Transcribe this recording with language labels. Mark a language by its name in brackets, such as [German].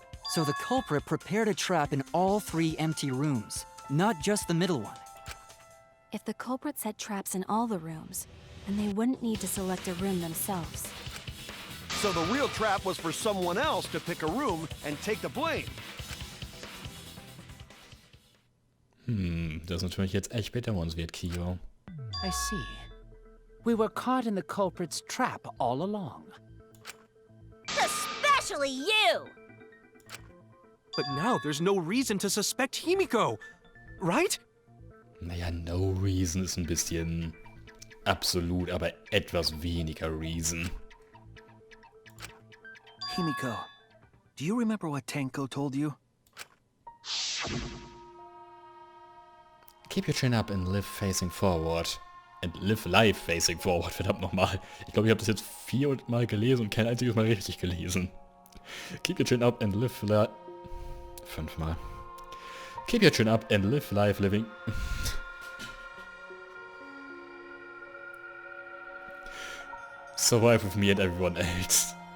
[English] So the culprit prepared a trap in all 3 empty rooms, not just the middle one. If the culprit set traps in all the rooms, then they wouldn't need to select a room themselves. So the real trap was for someone else to pick a room and take the blame. [German] Das ist natürlich jetzt echt bedauernswert, Kyo. [English] I see. We were caught in the culprit's trap all along. Especially you! But now there's no reason to suspect Himiko, right? [German] Naja, no reason ist ein bisschen absolut, aber etwas weniger reason. [English] Himiko, do you remember what Tenko told you? Keep your chin up and live facing forward. And live life facing forward, verdammt nochmal. [German] Ich glaube, ich habe das jetzt 4 Mal gelesen und kein einziges Mal richtig gelesen. [English] Keep your chin up and live life... 5 Mal. Keep your chin up and live life living... Survive with me and everyone else.